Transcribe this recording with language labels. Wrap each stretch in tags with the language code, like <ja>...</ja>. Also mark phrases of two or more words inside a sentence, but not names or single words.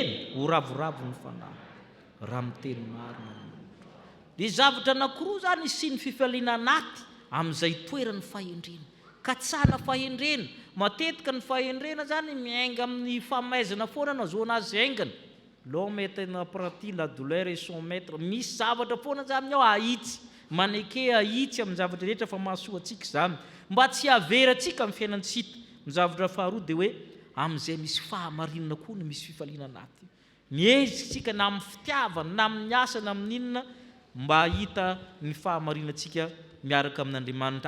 <mg>Ho ravoravo ny fanahy, raha miteny marina. dia zavatra anankiroa zany sy ny fifaliana anaty amin'izay toerany fahendrena ka tsara fahendrena matetika ny fahendrena zany miainga amin'ny famaizana foana no azoana azy aingana</mg> <fr>l'homme est un apprenti, la douleur est son maître.</fr> <mg>Misy zavatra foana zany ao ahitsy maneke ahitsy amin'ny zavatra rehetra fa mahasoa antsika zany mba tsy haveratsika amin'ny fiainantsika. Ny zavatra faharoa dia hoe amin'izay misy fahamarinana koa no misy fifaliana anaty. Miezitsika na amin'ny fitiavana na amin'ny asa na amin'ny inona mba hita ny fahamarinantsika miaraka amin'Andriamanitra.</mg>